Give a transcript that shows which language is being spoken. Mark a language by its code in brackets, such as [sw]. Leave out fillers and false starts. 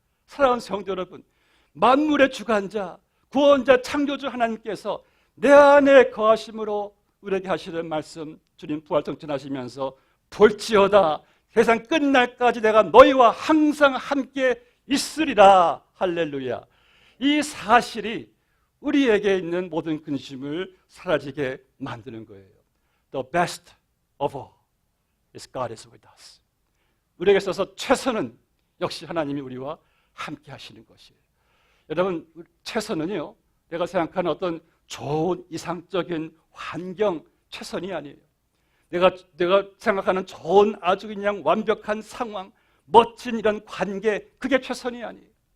[ko] 사랑하는 성도 여러분, 만물의 주관자, 구원자, 창조주 하나님께서 내 안에 거하심으로 우리에게 하시는 말씀, 주님 부활 성천하시면서 볼지어다 세상 끝날까지 내가 너희와 항상 함께 있으리라. 할렐루야. 이 사실이 우리에게 있는 모든 근심을 사라지게 만드는 거예요. [en] The best of all is God is with us. [ko] 우리에게 있어서 최선은 역시 하나님이 우리와 함께 하시는 것이에요. 여러분, 최선은요, 내가 생각하는 어떤 좋은 이상적인 환경 최선이 아니에요. 내가 생각하는 좋은 아주 그냥 완벽한 상황, 멋진 이런 관계, 그게 최선이 아니에요.